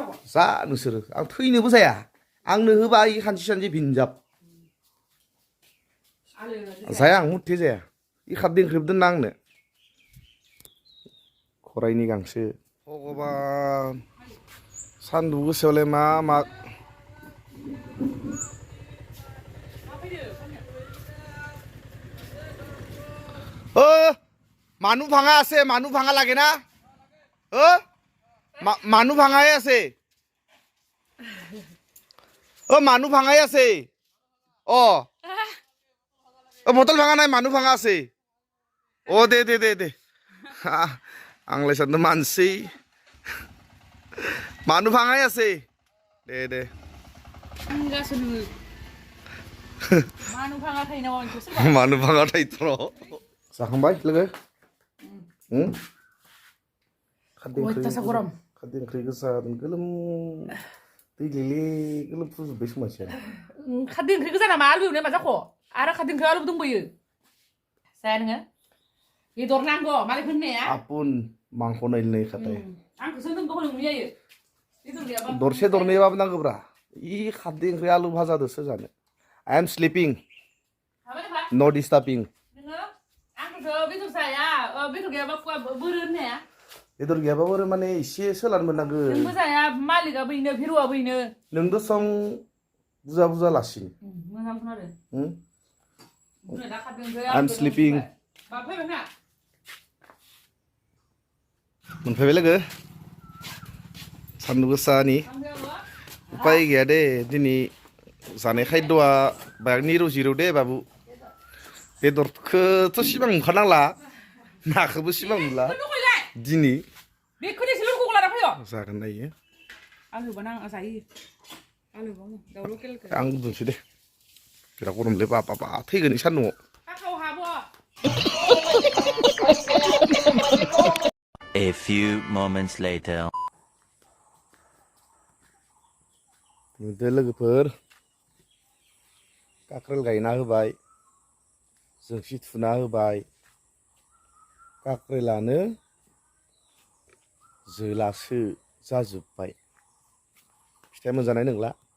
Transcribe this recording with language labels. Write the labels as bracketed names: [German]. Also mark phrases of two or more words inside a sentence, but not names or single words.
[Bodo] जा नोंसोरो आं थैनोबो जाया आंनो होबा इ खानसे भिनजाब जाया आं मुथ्थे जाया इ खारदै ओंख्रिबो दोनना आंनो खराइनि गांसो भगबान सान्दुं गोसायावलाय मा [Assamese] মানুহ ভাঙা লাগে না মানুহ ভাঙাই আছে মানুহ ভাঙাই আছে বটল ভাঙা নাই মানুহ ভাঙা আছে [Bodo] দে आंलाय सानदों मानसि [Assamese] মানুহ ভাঙাই আছে [Bodo] दे [Assamese] মানুহ ভাঙা [Bodo] थायोथ' जाखांबाय लोगो खारदै ओंख्रि गोसा गोलोम दैलेले गोलोम फुजोब्बाय मानसिया खारदै ओंख्रि गोजा नामा आलु एवनाय मा जाखो आरो खारदै ओंख्रि आलु दंबोयो जाया नोङो बेदर नांगौ मालाय होननाया आपुन मांख नायलाय खाथाय आंखौसो नोंखौ होनो जायो दरसे दरनैबाबो नांगौब्रा इ खारदै ओंख्रि आलु भाजादोसो जानो [English] I am sleeping no disturbing [Bodo] बेदर जाया बेदर गैयाबा बोरो होननाया बेदर गैयाबा बोरो माने एसे सोलान मोननांगो नोंबो जाया मालिकआ बैनो भिरुआ बैनो नोंबो सं बुजा लासिनो मोजांखौनो आरो [English] I am sleeping [Bodo] मोनफैबाय लोगो सान्दुं गोसानि उपाय गैया दे दिनै जानाय खायद'आ बायगनि रुजिरौ दे बाबु बेदरखौथ' सिमां नुखानांला नाखौबो सिमां नुला दिनै जागोन नायो आं उन्दुनोसै दे बिराद गरमलै बाबा थैगोन इ सान्दुंआव [English] A few moments later [Bodo] नुदो लोगोफोर काक्रेल गायना होबाय जोंसि थुना होबाय काक्रेलानो जोलासो जाजोब्बाय फिथाइ मोनजानाय नंला